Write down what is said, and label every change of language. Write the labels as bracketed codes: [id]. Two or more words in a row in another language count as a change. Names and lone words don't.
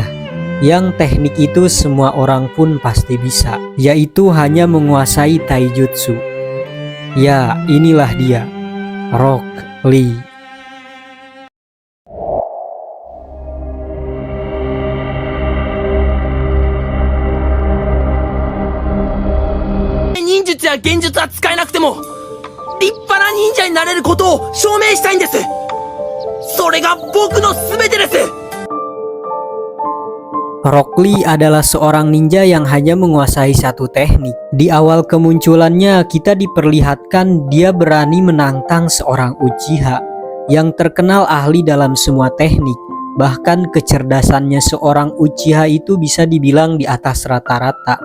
[id] Yang teknik itu semua orang pun pasti bisa, yaitu hanya menguasai Taijutsu. Ya, inilah dia, Rock Lee. [ja] Ninjutsu や幻術は使えなくても立派な忍者になれることを証明したいんです。それが僕の全てです。 [id] Rock Lee adalah seorang ninja yang hanya menguasai 1 teknik. Di awal kemunculannya kita diperlihatkan dia berani menantang seorang Uchiha yang terkenal ahli dalam semua teknik. Bahkan kecerdasannya seorang Uchiha itu bisa dibilang di atas rata-rata.